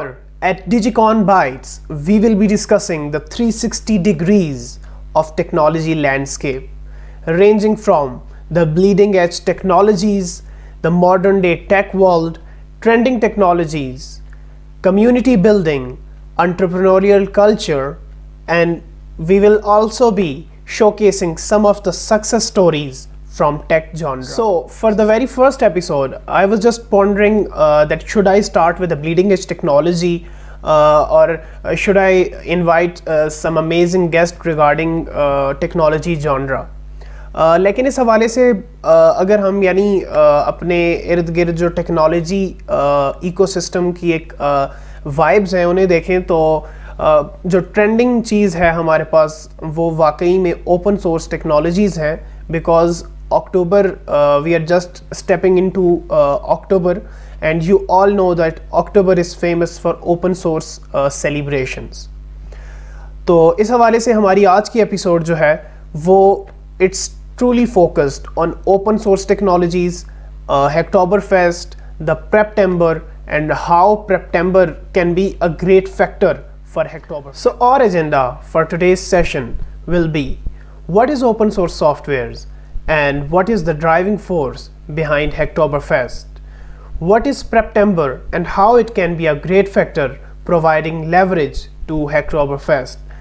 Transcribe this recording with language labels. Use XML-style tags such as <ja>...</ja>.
<en>Here at DigiCon Bytes, we will be discussing the 360 degrees of technology landscape, ranging from the bleeding edge technologies, the modern day tech world, trending technologies, community building, entrepreneurial culture, and we will also be showcasing some of the success stories from tech genre. So for the very first episode, I was just pondering that should I start with the bleeding edge technology or should I invite some amazing guest regarding technology genre.</en> <ur>لیکن اس حوالے سے اگر ہم یعنی اپنے ارد گرد جو ٹیکنالوجی ایکو سسٹم کی ایک وائبز ہیں انہیں دیکھیں تو جو ٹرینڈنگ چیز ہے ہمارے پاس وہ واقعی میں اوپن سورس ٹیکنالوجیز ہیں</ur> <en>Because October we are just stepping into October and you all know that October is famous for open source celebrations.</en> <ur>تو اس حوالے سے ہماری آج کی ایپیسوڈ جو ہے وہ it's</ur> <en>truly focused on open source technologies, Hacktoberfest, the Preptember, and how Preptember can be a great factor for Hacktoberfest. So our agenda for today's session will be what is open source softwares and what is the driving force behind Hacktoberfest, what is Preptember and how it can be a great factor providing leverage to Hacktoberfest.</en>